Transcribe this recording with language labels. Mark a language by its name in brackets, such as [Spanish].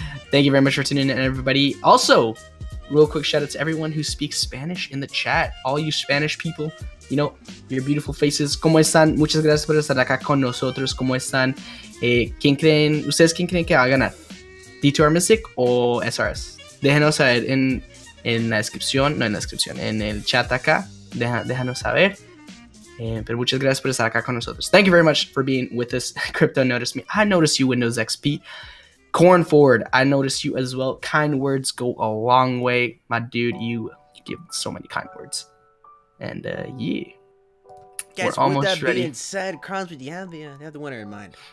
[English] Thank you very much for tuning in, everybody. Also, real quick shout out to everyone who speaks Spanish in the chat. All you Spanish people, your beautiful faces. [Spanish] ¿Cómo están? Muchas gracias por estar acá con nosotros. ¿Cómo están? ¿Ustedes quién creen que va a ganar? D2R Mystic o SRS? Déjenos saber en la descripción, en el chat acá. Déjanos saber. Pero muchas gracias por estar acá con nosotros. [English] Thank you very much for being with us. Crypto noticed me. I noticed you, Windows XP. Corn Forward, I noticed you as well. Kind words go a long way. My dude, you give so many kind words. And yeah. Guys, we're almost with that ready. being said, Crosby, do you have the winner in mind?